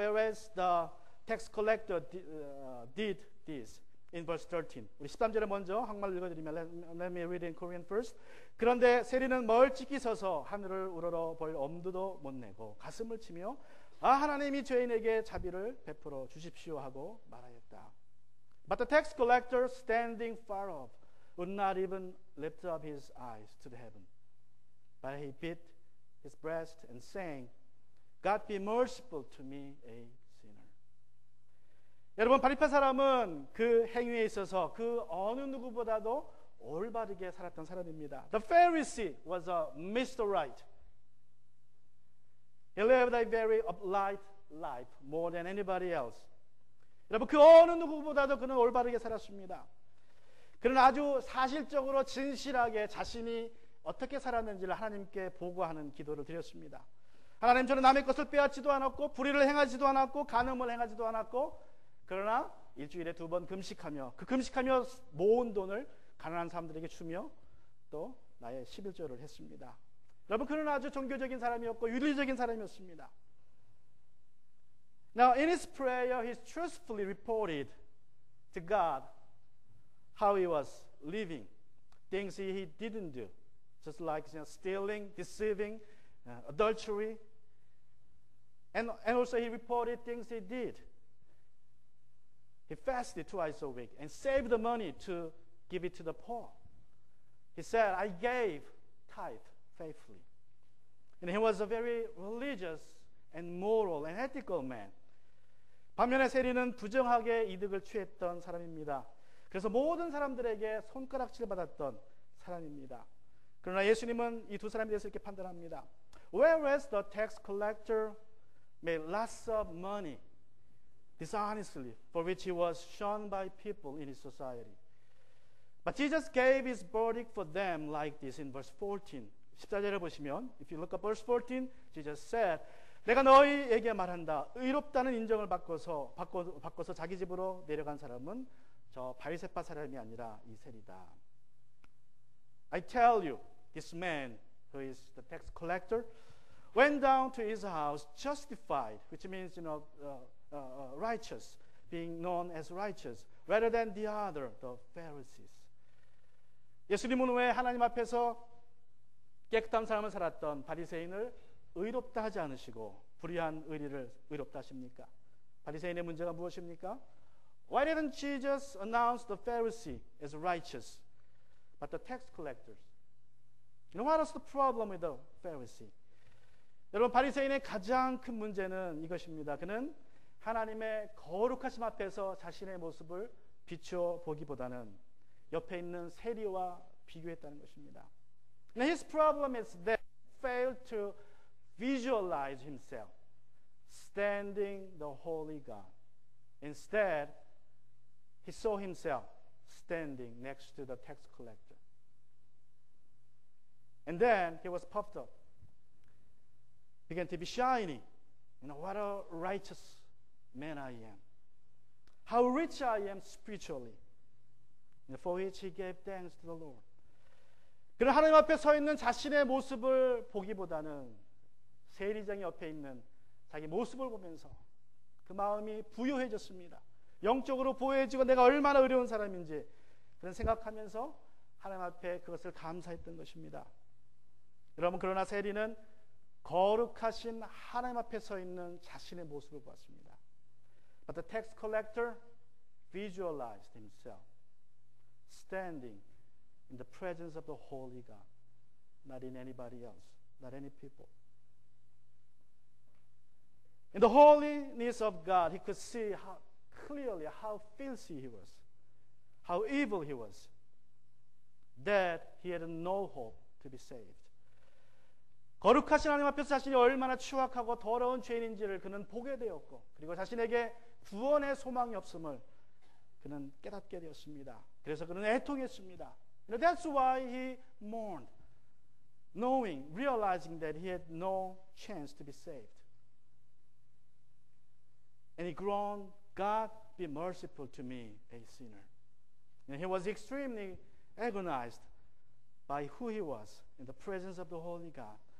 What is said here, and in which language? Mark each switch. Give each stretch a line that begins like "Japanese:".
English: Whereas the tax collector did this in verse 13.
Korean: 우리 13절에 먼저 한국말로 읽어드리면
English: let me read in Korean first.
Korean: 그런데 세리는 멀찍이 서서 하늘을 우러러 볼 엄두도 못 내고 가슴을 치며 하나님이 죄인에게 자비를 베풀어 주십시오 하고 말하였다.
English: But the tax collector standing far off would not even lift up his eyes to the heaven. But he beat his breast and saying, God be merciful to me, a sinner.
Korean: 여러분, 바리파 사람은 그 행위에 있어서 그 어느 누구보다도 올바르게 살았던 사람입니다.
English: The Pharisee was a Mr. Right. He lived a very upright life more than anybody else.
Korean: 여러분, 그 어느 누구보다도 그는 올바르게 살았습니다. 그는 아주 사실적으로 진실하게 자신이 어떻게 살았는지를 하나님께 보고하는 기도를 드렸습니다. 하나님, 저는 남의 것을 빼앗지도 않았고 불의를 행하지도 않았고 간음을 행하지도 않았고 그러나 일주일에 2번 금식하며 그 금식하며 모은 돈을 가난한 사람들에게 주며 또 나의 11조를 했습니다. 여러분, 그는 아주 종교적인 사람이었고 윤리적인 사람이었습니다.
English: Now in his prayer he truthfully reported to God how he was living, things he didn't do, just like stealing, deceiving, adultery, and also he reported things he did. He fasted twice a week and saved the money to give it to the poor. He said, I gave tithe faithfully. And he was a very religious and moral and ethical man.
Korean: 반면에 세리는 부정하게 이득을 취했던 사람입니다. 그래서 모든 사람들에게 손가락질 받았던 사람입니다. 그러나 예수님은 이 두 사람에 대해서 이렇게 판단합니다.
English: Whereas the tax collector made lots of money dishonestly, for which he was shunned by people in his society. But Jesus gave his verdict for them like this in verse 14.
Korean: 14절을 보시면,
English: if you look at verse 14, Jesus said,
Korean: 내가 너희에게 말한다. 의롭다는 인정을 바꿔서 자기 집으로 내려간 사람은 저 바리새파 사람이 아니라 이 세리다.
English: I tell you, this man who is the tax collector went down to his house justified, which means righteous, being known as righteous, rather than the other, the Pharisees.
Korean: 예수님은 왜 하나님 앞에서 깨끗한 삶을 살았던 바리새인을 의롭다 하지 않으시고 불의한 의리를 의롭다 하십니까? 바리새인의 문제가 무엇입니까?
English: Why didn't Jesus announce the Pharisee as righteous, but the tax collectors? You know what was the problem with the Pharisee?
Korean: 여러분, 바리새인의 가장 큰 문제는 이것입니다. 그는 하나님의 거룩하심 앞에서 자신의 모습을 비추어 보기보다는 옆에 있는 세리와 비교했다는 것입니다.
English: Now his problem is that he failed to visualize himself standing the holy God. Instead, he saw himself standing next to the tax collector. And then he was puffed up, began to be shiny. You know, what a righteous man I am. How rich I am spiritually. For which he gave thanks to the Lord.
Korean: 그는 하나님 앞에 서 있는 자신의 모습을 보기보다는 세리장이 옆에 있는 자기 모습을 보면서 그 마음이 부요해졌습니다. 영적으로 부요해지고 내가 얼마나 어려운 사람인지 그런 생각하면서 하나님 앞에 그것을 감사했던 것입니다. 여러분, 그러나 세리는 거룩하신 하나님 앞에 서 있는 자신의 모습을 보았습니다.
English: But the tax collector visualized himself standing in the presence of the holy God, not in anybody else, not any people. In the holiness of God, he could see clearly how filthy he was, how evil he was, that he had no hope to be saved.
Korean: 거룩하신 하나님 앞에서 자신이 얼마나 추악하고 더러운 죄인인지를 그는 보게 되었고, 그리고 자신에게 구원의 소망이 없음을 그는 깨닫게 되었습니다. 그래서 그는 애통했습니다.
English: That's why he mourned, realizing that he had no chance to be saved. And he groaned, God, be merciful to me, a sinner. And he was extremely agonized by who he was in the presence of the holy God.